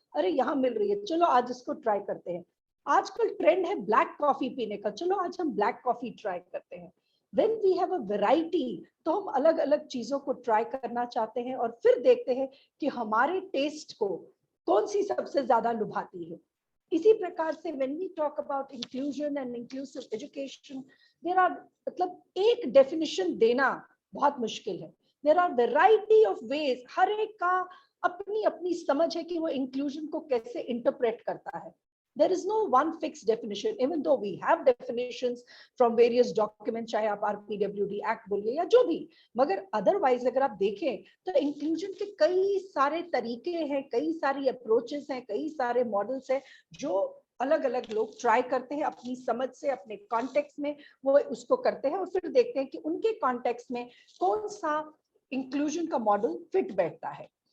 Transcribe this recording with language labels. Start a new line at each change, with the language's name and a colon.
Hindi: अरे यहाँ मिल रही है, चलो आज इसको ट्राई करते हैं। आजकल ट्रेंड है ब्लैक कॉफी पीने का, चलो आज हम ब्लैक कॉफी ट्राई करते हैं।
English: When we have a variety,
Hindi: तो हम अलग अलग चीजों को ट्राई करना चाहते हैं और फिर देखते हैं कि हमारे टेस्ट को कौन सी सबसे ज्यादा लुभाती है। इसी प्रकार से
English: when we talk about inclusion and inclusive education, there are
Hindi: मतलब एक definition देना बहुत मुश्किल है।
English: There are variety of ways,
Hindi: हर एक का अपनी अपनी समझ है कि वो inclusion को कैसे interpret करता है।
English: There is no one fixed definition, even though we have definitions from various documents,
Hindi: चाहे आप RPWD Act बोलिए या जो भी, मगर otherwise अगर आप देखें तो inclusion के कई सारे तरीके हैं, कई सारी approaches हैं, कई सारे models हैं जो अलग अलग लोग ट्राई करते हैं अपनी समझ से, अपने कॉन्टेक्स्ट में वो उसको करते हैं और फिर देखते हैं कि उनके कॉन्टेक्स्ट में कौन सा इंक्लूजन का मॉडल फिट बैठता है।